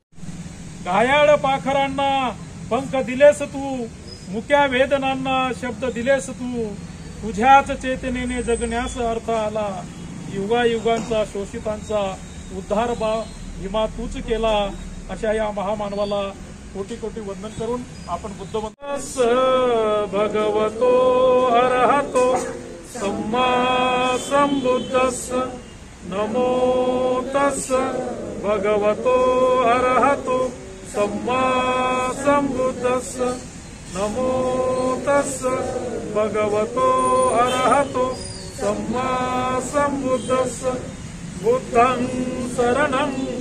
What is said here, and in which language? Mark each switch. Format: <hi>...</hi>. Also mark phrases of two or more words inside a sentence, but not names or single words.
<mr>घायाळ पाखरांना पंख दिलेस तू, मुक्या वेदनांना शब्द दिलेस तू, तुझ्याच चेतनेने जगण्यास अर्थ आला। युगायुगांचा शोषितांचा उद्धार भीमा तूच केला। अशा या महामानवाला कोटी कोटी वंदन करून आपण</mr> <pi>बुद्धवंत भगवतो अरहतो सम्मा संबुद्धस्स नमो तस्स भगवतो अरहतो सम्मा संबुद्धस्स नमो तस्स भगवतो अरहतो सम्मा संबुद्धस्स बुद्धं शरणं</pi>